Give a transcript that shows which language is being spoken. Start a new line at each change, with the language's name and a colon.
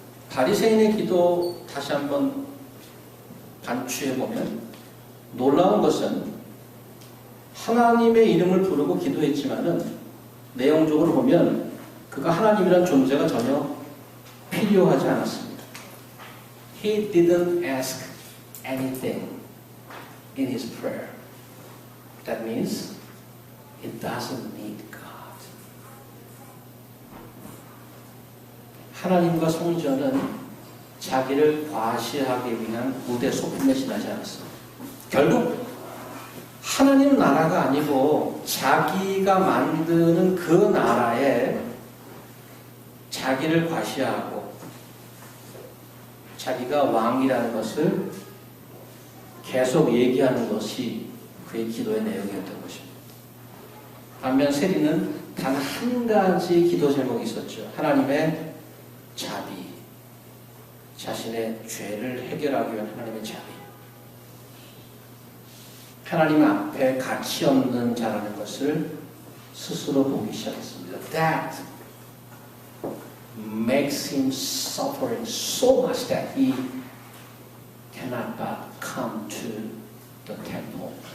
Korean: 바리새인의 기도 다시 한번 반추해 보면 놀라운 것은 하나님의 이름을 부르고 기도했지만은 내용적으로 보면 그가 하나님이란 존재가 전혀 필요하지 않았습니다.
English: He didn't ask anything in his prayer. That means he doesn't need God.
Korean: 하나님과 성전은 자기를 과시하기 위한 무대 소품에 지나지 않았습니다. 결국 하나님 나라가 아니고 자기가 만드는 그 나라에 자기를 과시하고 자기가 왕이라는 것을 계속 얘기하는 것이 그의 기도의 내용이었던 것입니다. 반면 세리는 단 한 가지 기도 제목이 있었죠. 하나님의 자비, 자신의 죄를 해결하기 위한 하나님의 자비. 하나님 앞에 가치 없는 자라는 것을 스스로 보기 시작했습니다.
English: That makes him suffering so much that he cannot but come to the temple.